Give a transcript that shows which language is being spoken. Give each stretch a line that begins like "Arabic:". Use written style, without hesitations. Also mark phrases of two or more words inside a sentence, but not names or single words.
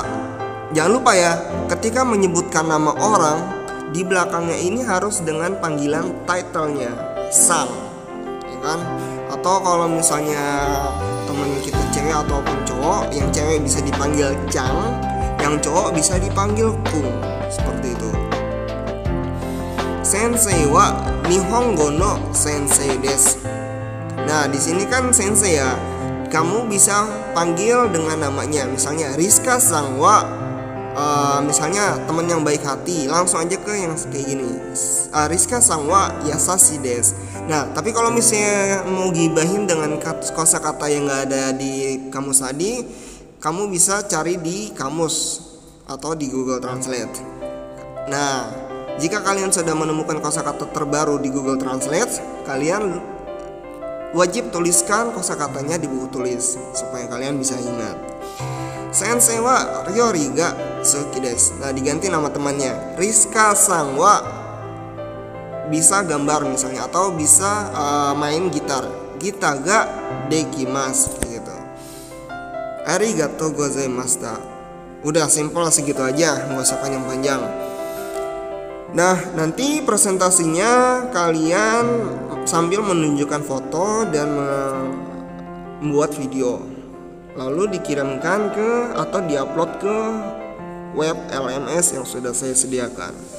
Indonesian: Jangan lupa ya, ketika menyebutkan nama orang, di belakangnya ini harus dengan panggilan title-nya, san, ya kan? Atau kalau misalnya teman kita cewek ataupun cowok, yang cewek bisa dipanggil Chang, yang cowok bisa dipanggil Kung, seperti itu.
Japanese: Sensei wa Nihongo no sensei desu.
Indonesian: Nah, di sini kan sensei ya. Kamu bisa panggil dengan namanya, misalnya Rizka
Japanese: sang wa
Indonesian: misalnya teman yang baik hati, langsung aja ke yang kayak gini.
Japanese: Rizka sang wa yasashi desu.
Indonesian: Nah, tapi kalau misalnya mau gibahin dengan kosakata yang nggak ada di kamus tadi, kamu bisa cari di kamus atau di Google Translate. Nah, jika kalian sudah menemukan kosakata terbaru di Google Translate, kalian wajib tuliskan kosakatanya di buku tulis supaya kalian bisa ingat.
Japanese: Sensei wa Ryoriga Suki desu.
Indonesian: Nah, diganti nama temannya. Rizka
Japanese: sang wa
Indonesian: bisa gambar misalnya, atau bisa main gitar.
Japanese: Gita ga dekimasu gitu. Arigatou gozaimashita.
Indonesian: Udah simple segitu aja, nggak usah panjang-panjang. Nah, nanti presentasinya kalian sambil menunjukkan foto dan membuat video, lalu dikirimkan ke atau diupload ke web LMS yang sudah saya sediakan.